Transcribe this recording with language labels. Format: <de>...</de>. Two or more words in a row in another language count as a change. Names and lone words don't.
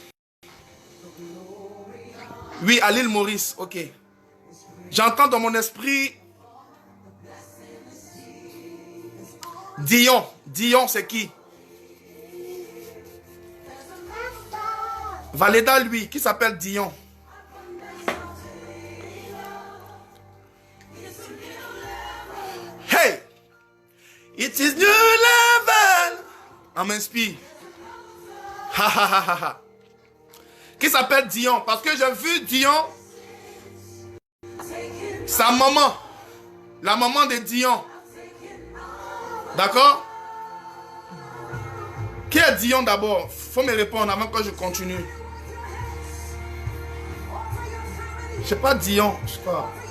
<fr>Oui, à l'île Maurice, ok. J'entends dans mon esprit. Dion. Dion, c'est qui? Valéda, lui, qui s'appelle Dion. Hey!</fr> <en>It is new level.</en> <fr>On m'inspire. Ha ha ha ha ha. Qui s'appelle Dion. Parce que j'ai vu Dion. Sa maman. La maman de Dion. D'accord? Qui est Dion d'abord? Faut me répondre avant que je continue. Je sais pas Dion, je sais pas.</fr>